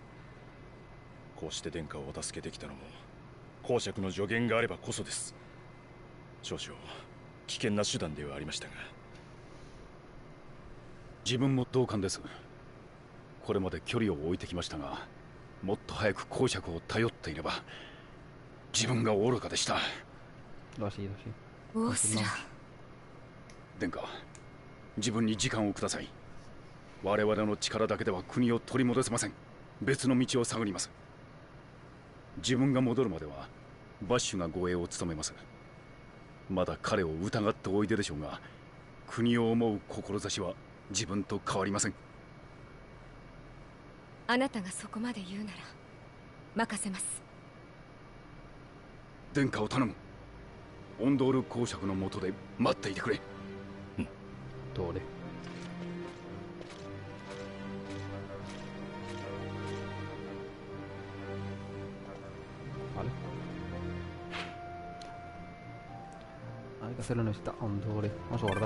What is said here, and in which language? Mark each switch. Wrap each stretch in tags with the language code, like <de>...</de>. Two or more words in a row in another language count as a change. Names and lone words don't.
<ja>こうして殿下をお助けできたのも公爵の助言があればこそです。少々危険な手段ではありましたが、自分も同感です。これまで距離を置いてきましたが、もっと早く公爵を頼っていれば自分が愚かでした。</ja> <es>Lo ha sido, sí.</es> <ja>オースラ。殿下、自分に時間をください。我々の力だけでは国を取り戻せません。別の道を探ります。自分が戻るまではバッシュが護衛を務めます。まだ彼を疑っておいででしょうが、国を思う志は自分と変わりません。あなたがそこまで言うなら任せます。殿下を頼む。オンドール公爵の下で待っていてくれ。</ja> <es>Dore. Vale. Hay que hacerlo, necesita un Dore. Vamos a guardar.</es>